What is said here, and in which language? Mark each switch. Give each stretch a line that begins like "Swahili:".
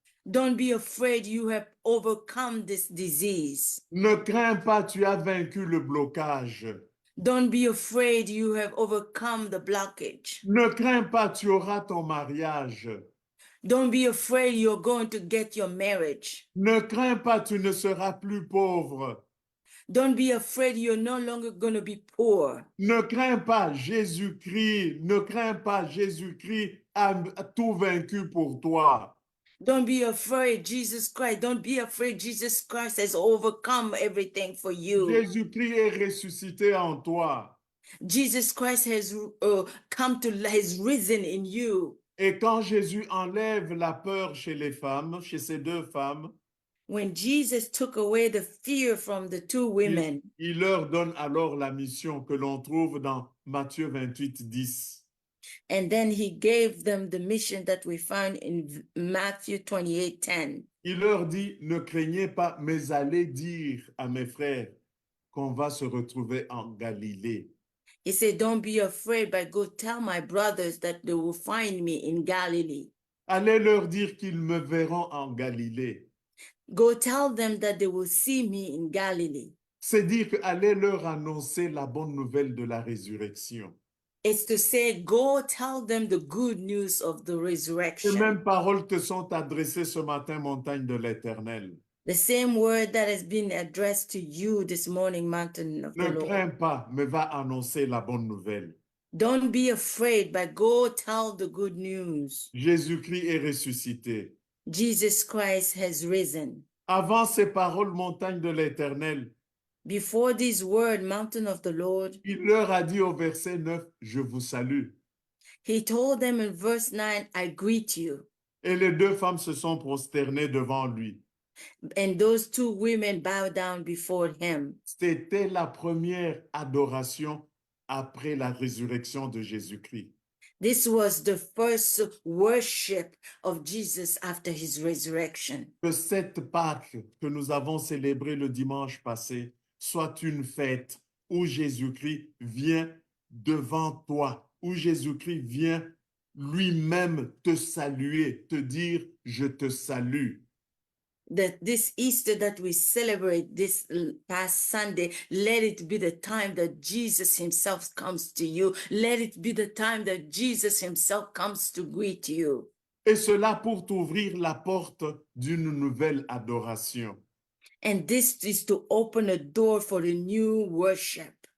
English: Don't be afraid, you have overcome this disease.
French: Ne crains pas, tu as vaincu le blocage.
English: Don't be afraid, you have overcome the blockage.
French: Ne crains pas, tu auras ton mariage.
English: Don't be afraid, you're going to get your marriage.
French: Ne crains pas, tu ne seras plus pauvre.
English: Don't be afraid, you're no longer going to be poor.
French: Ne crains pas, Jésus-Christ, ne crains pas, Jésus-Christ a tout vaincu pour toi.
English: Don't be afraid, Jesus Christ. Don't be afraid, Jesus Christ has overcome everything for you.
French: Jésus-Christ est ressuscité en toi.
English: Jesus Christ has has risen in you.
French: Et quand Jésus enlève la peur chez les femmes, chez ces deux femmes,
English: When Jesus took away the fear from the two women,
French: il leur donne alors la mission que l'on trouve dans Matthieu 28, 10.
English: and then he gave them the mission that we find in Matthew 28:10.
French: Il leur dit, ne craignez pas, mais allez dire à mes frères qu'on va se retrouver en Galilée.
English: He said, don't be afraid, but go tell my brothers that they will find me in Galilee.
French: Allez leur dire qu'ils me verront en Galilée.
English: Go tell them that they will see me in Galilee.
French: C'est dire que allez leur annoncer la bonne nouvelle de la résurrection.
English: It's to say, go tell them the good news of the
French: Ces
English: resurrection.
French: mêmes paroles te sont adressées ce matin, montagne de l'Éternel.
English: The same word that has been addressed to you this morning, mountain of the
French: Ne
English: Lord.
French: crains pas, mais va annoncer la bonne nouvelle.
English: Don't be afraid, but go tell the good news.
French: Jésus-Christ est ressuscité.
English: Jesus Christ has risen.
French: Avant ces paroles, montagne de l'Éternel,
English: Before this word, mountain of the Lord,
French: il leur a dit au verset 9, je vous salue.
English: he told them in verse 9, I greet you.
French: Et les deux femmes se sont prosternées devant lui.
English: And those two women bowed down before him.
French: C'était la première adoration après la résurrection de Jésus-Christ.
English: This was the first worship of Jesus after his resurrection.
French: Que cette Pâque que nous avons célébrée le dimanche passé soit une fête où Jésus-Christ vient devant toi, où Jésus-Christ vient lui-même te saluer, te dire « je te salue ».
English: That this Easter that we celebrate this past Sunday, let it be the time that Jesus himself comes to you. Let it be the time that Jesus himself comes to greet you.
French: Et cela pour t'ouvrir la porte d'une nouvelle adoration.
English: And this is to open a door for a new worship.